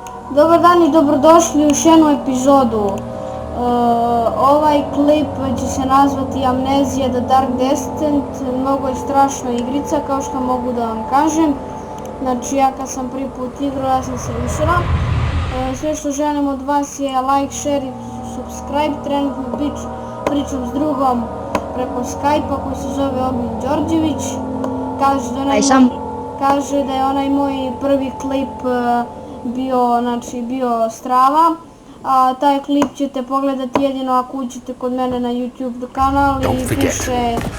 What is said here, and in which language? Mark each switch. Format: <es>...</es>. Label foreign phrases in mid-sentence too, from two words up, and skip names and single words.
<sr>Dobar dan i dobrodošli u još jednu epizodu. Ovaj klip će se nazvati Amnezija The Dark Descent. Mnogo je strašna igrica, kao što mogu da vam kažem. Znači, ja kad sam prvi put igrao, ja sam se usrao. Sve što želim od vas je</sr> <en>like, share</en> <sr>i subscribe. Trenutno pričam s drugom preko Skype-a koji se zove Ognjen Đorđević. Kaže da je onaj moj prvi klip bio strava, a taj klip ćete pogledati jedino ako uđete kod mene na YouTube kanal i piše</sr>